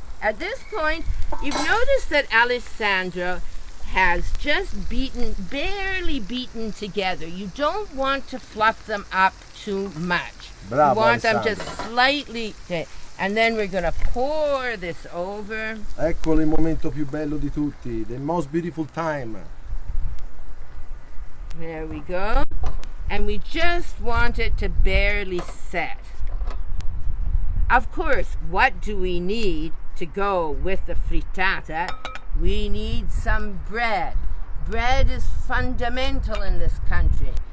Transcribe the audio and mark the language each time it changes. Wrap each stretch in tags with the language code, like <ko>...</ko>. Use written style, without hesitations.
<en>At this point, you've noticed that Alessandro has just barely beaten together. You don't want to fluff them up too much. Bravo, you want them Alessandro. just slightly, and then we're going to pour this over.</en> <it>Eccolo il momento più bello di tutti,</it> <en>the most beautiful time. There we go. And we just want it to barely set. Of course, what do we need to go with the frittata? We need some bread. Bread is fundamental in this country.</en>